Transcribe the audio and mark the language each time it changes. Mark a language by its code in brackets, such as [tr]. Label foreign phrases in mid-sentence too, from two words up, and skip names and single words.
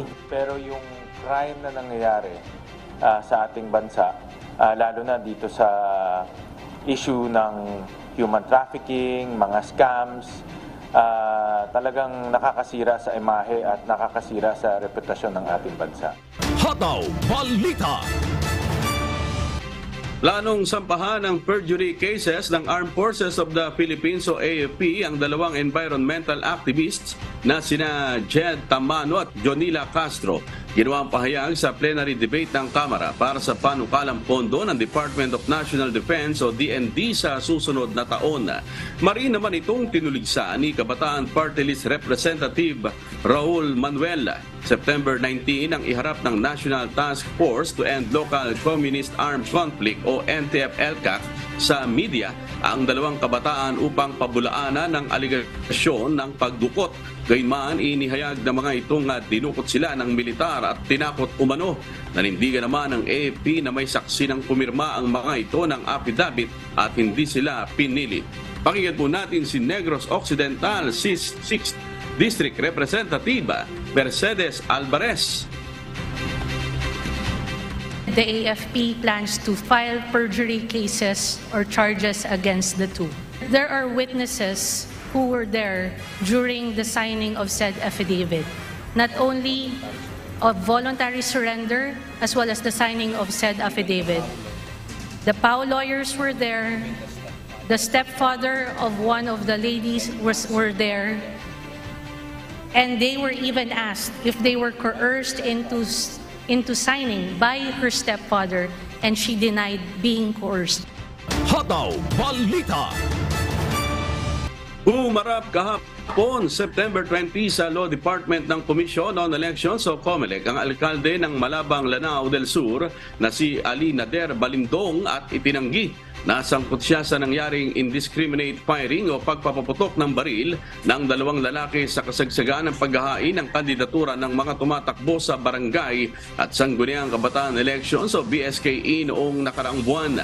[tl] Pero yung crime na nangyayari sa ating bansa, lalo na dito sa issue ng [en] human trafficking, [tl] mga scams, talagang nakakasira sa imahe at nakakasira sa reputasyon ng ating bansa. Hataw Balita. Planong sampahan ng [en] perjury cases [tl] ng Armed Forces of the Philippines o AFP ang 2 [en] environmental activists [tl] na sina Jed Tamano at Jonila Castro. Ginawa ang pahayag sa [en] plenary debate [tl] ng Kamara para sa panukalang pondo ng Department of National Defense o DND sa susunod na taon. Marin naman itong tinuligsa ni Kabataan Party List Representative Raul Manuel. September 19 ang iharap ng National Task Force to End Local Communist Armed Conflict o NTF-ELCAC sa media ang 2 kabataan upang pabulaanan ng aligasyon ng pagdukot. Gayunman, inihayag ng mga itong dinukot sila ng militar at tinakot umano. Nanindigan naman ng AFP na may saksi ng pumirma ang mga ito ng affidavit at hindi sila pinili. Pakinggan po natin si Negros Occidental 6th District Representative Mercedes Alvarez. [en] The AFP plans to file perjury cases or charges against the two. There are witnesses who were there during the signing of said affidavit, not only of voluntary surrender as well as the signing of said affidavit. The PAO lawyers were there. The stepfather of one of the ladies were there. And they were even asked if they were coerced into signing by her stepfather, and she denied being coerced. [tl] Hataw Balita. Humarap kahapon, September 20 sa Law Department ng Commission on Elections o COMELEC ang alkalde ng Malabang, Lanao del Sur na si Ali Nader Balindong at itinanggi na sangkot siya sa nangyaring [en] indiscriminate firing [tl] o pagpapaputok ng baril ng 2 lalaki sa kasagsagan ng paghahain ng kandidatura ng mga tumatakbo sa barangay at sangguniang kabataan elections o BSKE noong nakaraang buwan.